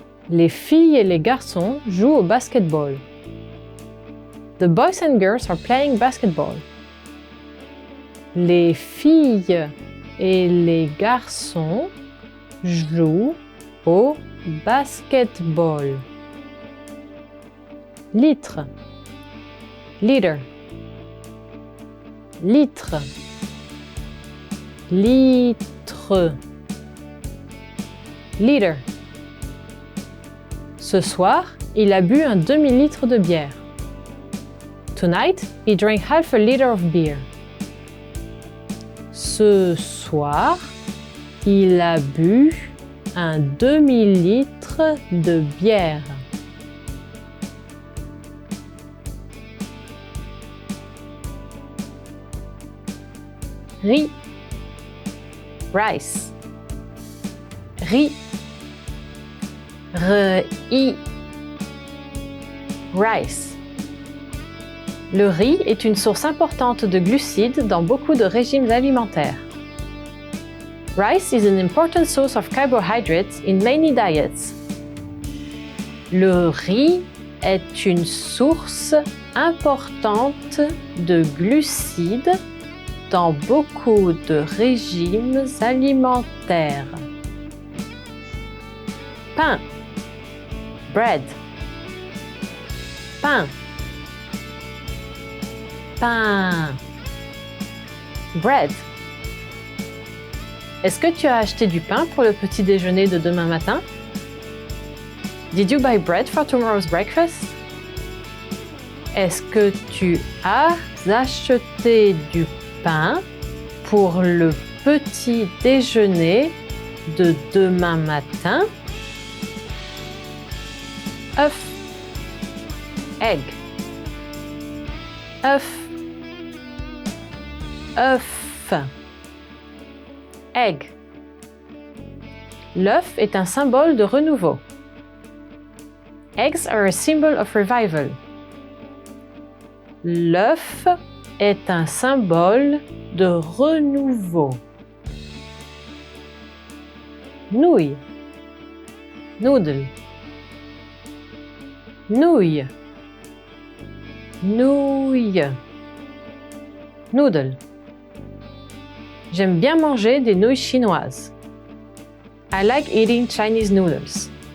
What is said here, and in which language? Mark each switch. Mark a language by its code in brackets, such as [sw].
[fr] Les filles et les garçons jouent au basketball. [en] The boys and girls are playing basketball. [fr] Les filles et les garçons jouent au basketball. Litre. Liter. Litre. Litre. [en] Liter. [fr] Ce soir, il a bu un demi-litre de bière. [en] Tonight, he drank half a liter of beer. [fr] Ce soir, il a bu un demi-litre de bière. Riz. Rice. Riz. Riz. Rice. Le riz est une source importante de glucides dans beaucoup de régimes alimentaires. [en] Rice is an important source of carbohydrates in many diets. [fr] Le riz est une source importante de glucides dans beaucoup de régimes alimentaires. Pain. Bread. Pain. Pain. Bread. Est-ce que tu as acheté du pain pour le petit déjeuner de demain matin? [en] Did you buy bread for tomorrow's breakfast? [fr] Est-ce que tu as acheté du pain pour le petit déjeuner de demain matin? œuf, egg, œuf, œuf, egg. L'œuf est un symbole de renouveau. [en] Eggs are a symbol of revival. [fr] L'œuf est un symbole de renouveau. Nouille, noodle, nouille, nouille, noodle. J'aime bien manger des nouilles chinoises. [en] I like eating Chinese noodles.